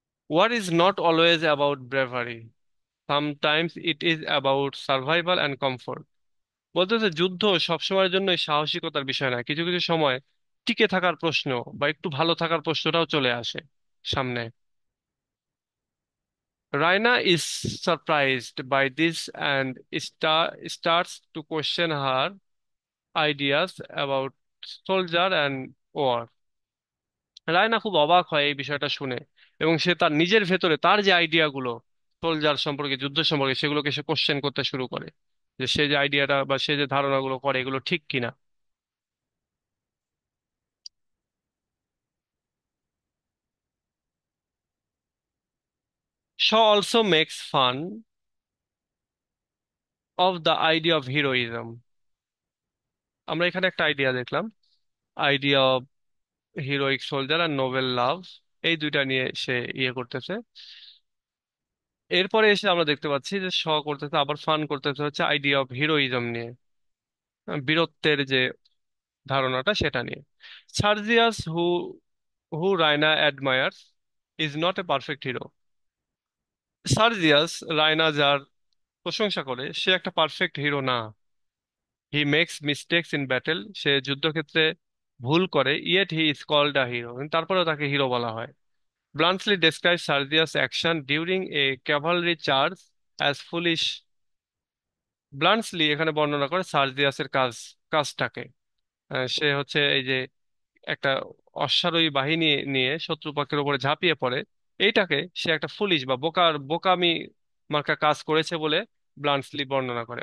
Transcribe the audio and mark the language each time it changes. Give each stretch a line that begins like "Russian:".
English: War is not always about bravery, sometimes it is about survival and comfort.
Bangla: বলতেছে যুদ্ধ সবসময়ের জন্যই সাহসিকতার বিষয় না, কিছু কিছু সময় টিকে থাকার প্রশ্ন বা একটু ভালো থাকার প্রশ্নটাও চলে আসে সামনে।
English: Raina is surprised by this and starts to question her ideas about soldier and war.
Bangla: Raina খুব অবাক হয় এই বিষয়টা শুনে, এবং সে তার নিজের ভেতরে তার যে আইডিয়া গুলো সোলজার সম্পর্কে, যুদ্ধ সম্পর্কে, সেগুলোকে সে কোশ্চেন করতে শুরু করে, যে সে যে আইডিয়াটা বা সে যে ধারণাগুলো করে এগুলো ঠিক কিনা।
English: Shaw also makes fun of the idea of heroism.
Bangla: আমরা এখানে একটা আইডিয়া দেখলাম,
English: idea of heroic soldier আর noble love,
Bangla: এই দুইটা নিয়ে সে ইয়ে করতেছে। এরপরে এসে আমরা দেখতে পাচ্ছি যে শ করতেছে, আবার ফান করতেছে হচ্ছে আইডিয়া অফ হিরোইজম নিয়ে, বীরত্বের যে ধারণাটা সেটা নিয়ে।
English: Sergius who Raina admires is not a perfect hero.
Bangla: সার্জিয়াস, Raina যার প্রশংসা করে, সে একটা পারফেক্ট হিরো না।
English: he makes mistakes in battle,
Bangla: সে যুদ্ধক্ষেত্রে ভুল করে,
English: yet he is called a hero,
Bangla: তারপরেও তাকে হিরো বলা হয়।
English: Bluntly describes Sardia's action during a cavalry charge as foolish.
Bangla: ব্লান্টসলি এখানে বর্ণনা করে সার্জিয়াসের কাজটাকে। সে হচ্ছে এই যে একটা অশ্বারোহী বাহিনী নিয়ে শত্রুপক্ষের উপরে ঝাঁপিয়ে পড়ে, এইটাকে সে একটা ফুলিশ বা বোকামি মার্কা কাজ করেছে বলে ব্লান্টসলি বর্ণনা করে।